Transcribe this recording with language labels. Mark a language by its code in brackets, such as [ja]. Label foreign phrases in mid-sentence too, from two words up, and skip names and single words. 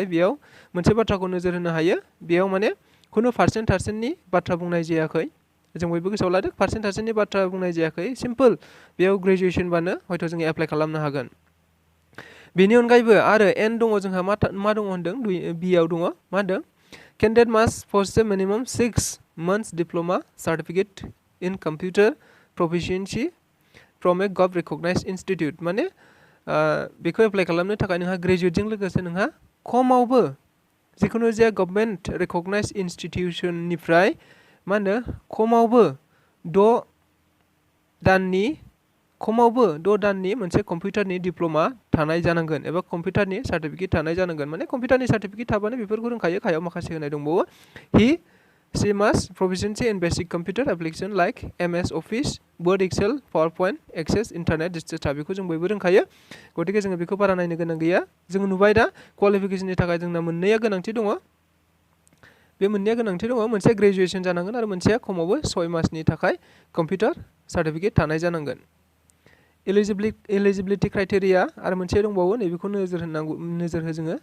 [brx] बेयाव मोनसे बाथ्राखौ नोजोर होनो हायो, बेयाव माने खुनु पार्सेन्टनि बाथ्रा बुंनाय जायाखै। जों बयबो गोसोआव लादो, पार्सेन्टनि बाथ्रा बुंनाय जायाखै। सिम्पल, बेयाव ग्रेजुएसनबानो हयथ' जों एप्लाइ खालामनो हागोन। बेनि अनगायैबो आरो एन दङ जोंहा, मा दङ होनदों, बिआव दङ, मा होनदों, [en] candidate must possess minimum 6 months diploma certificate in computer proficiency from a Govt recognized institute। [brx] माने बेखौ एप्लाइ खालामनो थाखाय नोंहा ग्रेजुएटजों लोगोसे नोंहा खमावबो जिखुनु जाया [en] government recognized [brx] इन्स्टिटिउसननिफ्राय मा होनो खमावबो 6 दाननि खमावबो 6 दाननि मोनसे कम्पिउटारनि डिप्ल'मा थानाय जानांगोन एबा कम्पिउटारनि सार्टिफिकेट थानाय जानांगोन। माने कम्पिउटारनि सार्टिफिकेट थाबानो बेफोरखौ रोंखायो। गाहायाव माखासे होनाय दंबावो। [en] She must proficiency in basic computer application like MS Office, Word, Excel, PowerPoint, Access, Internet, etc. [brx] बेखौ जों बयबो रोंखायो। गतिके जोङो बेखौ बारा नायनो गोनां गैया। जों नुबाय दा क्वालिफिकेशननि थाखाय जोंना मोननैया गोनांथि दङ। बे मोननैया गोनांथि दङ। मोनसे ग्रेजुएशन जानांगोन आरो मोनसेया खमावबो 6 मासनि थाखाय कम्पिउटार सार्टिफिकेट थानाय जानांगोन। [en] eligibility criteria [brx] आरो मोनसे दंबावो नैबेखौ नोजोर हो जोङो।